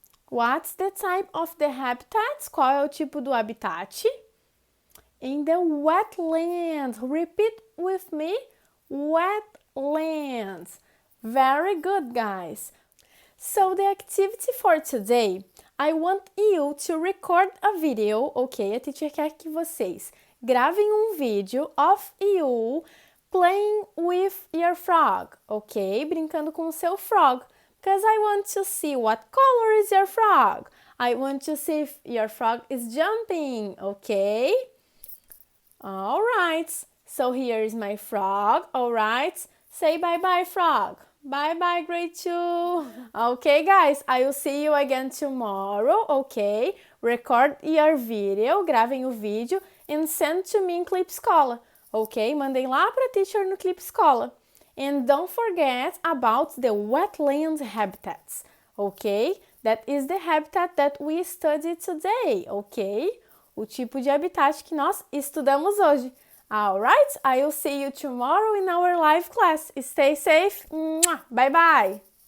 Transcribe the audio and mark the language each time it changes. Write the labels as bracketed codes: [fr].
[en] What's the type of the habitat? [pt] Qual é o tipo do habitat? [en] In the wetlands. Repeat with me. Wetlands. Very good, guys. So the activity for today, I want you to record a video, ok? A teacher [pt] quer que vocês gravem vídeo [en] of you playing with your frog, ok? [pt] Brincando com o seu frog. [en] Because I want to see what color is your frog. I want to see if your frog is jumping, okay? All right. So here is my frog, all right? Say bye-bye, frog. Bye-bye, grade 2. Okay, guys, I will see you again tomorrow, okay? Record your video, [pt] gravem o vídeo [en] and send to me in Clip Escola, ok? [pt] Mandem lá para a teacher no Clip Escola. [en] And don't forget about the wetland habitats, okay? That is the habitat that we studied today, okay? [pt] O tipo de habitat que nós estudamos hoje. [en] Alright, I will see you tomorrow in our live class. Stay safe. Bye bye.